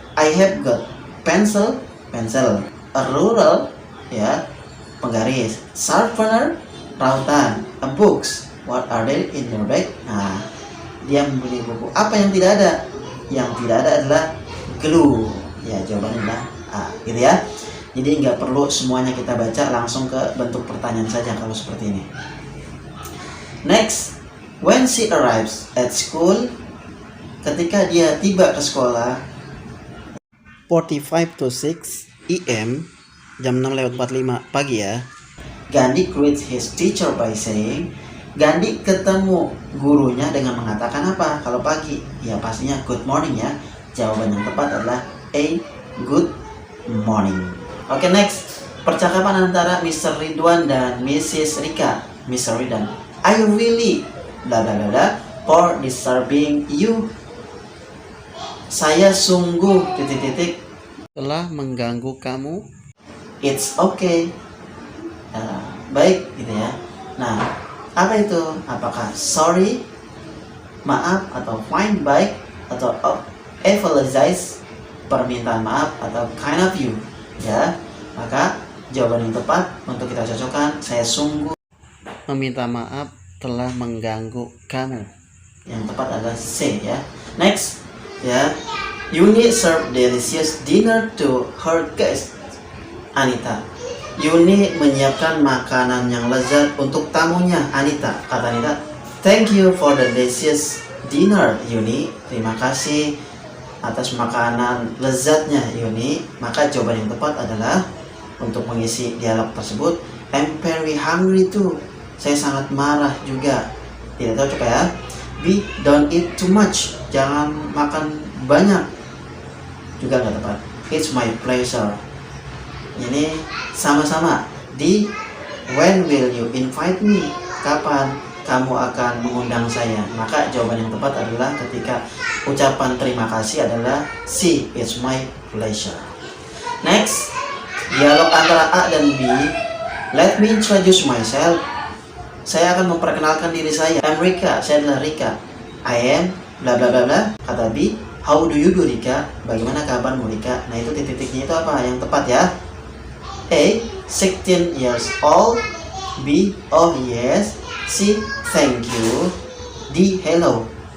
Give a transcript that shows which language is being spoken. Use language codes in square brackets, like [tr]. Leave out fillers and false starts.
[en] I have got pencil, a ruler, ya, penggaris, sharpener, rautan, a books. What are they in your bag? [id] Nah, dia mempunyai buku. Apa yang tidak ada? Yang tidak ada adalah glue. Ya, jawabannya adalah A, gitu ya. Jadi nggak perlu semuanya kita baca, langsung ke bentuk pertanyaan saja kalau seperti ini. [en] Next, when she arrives at school, [id] ketika dia tiba ke sekolah, [en] 45 to 6 AM, [id] jam 6:45 pagi ya. [en] Gandhi greets his teacher by saying, [id] Gandhi ketemu gurunya dengan mengatakan apa kalau pagi? Ya pastinya [en] good morning [id] ya. Jawaban yang tepat adalah A, [en] good morning. [id] Oke, next. Percakapan antara Mr. Ridwan dan Mrs. Rika. Mr. [en] Ridwan, I really bla bla bla bla for disturbing you. [id] Saya sungguh titik-titik telah mengganggu kamu. [en] It's okay. [id] Baik gitu ya. Nah, apa itu? Apakah sorry, maaf, atau fine, baik, atau apologize, permintaan maaf, atau [en] kind of you? [id] Ya, maka jawaban yang tepat untuk kita cocokkan, saya sungguh meminta maaf telah mengganggu kamu. Yang tepat adalah C ya. [en] Next ya, Yuni serve delicious dinner to her guests. [id] Anita, Yuni menyiapkan makanan yang lezat untuk tamunya. [en] Anita, kata Anita, thank you for the delicious dinner, Yuni. [id] Terima kasih atas makanan lezatnya, Yuni. Maka jawaban yang tepat adalah untuk mengisi dialog tersebut, [en] I'm very hungry too. [id] Saya sangat marah juga. Tidak tahu coba ya. B, [en] don't eat too much. [id] Jangan makan banyak. Juga nggak tepat. [en] It's my pleasure. [id] Ini sama-sama. [en] D, when will you invite me? [id] Kapan kamu akan mengundang saya? Maka jawaban yang tepat adalah ketika ucapan terima kasih adalah C, [en] it's my pleasure. [id] Next, dialog antara A dan B. [en] Let me introduce myself. [id] Saya akan memperkenalkan diri saya. [en] I'm Rika, [id] saya adalah Rika. [en] I am bla bla bla bla. Kata B, how do you do Rika? [id] Bagaimana kabarmu Rika? Nah itu titik-titiknya itu apa yang tepat ya? [en] A, 16 years old. B, oh yes. C, thank you. D, hello.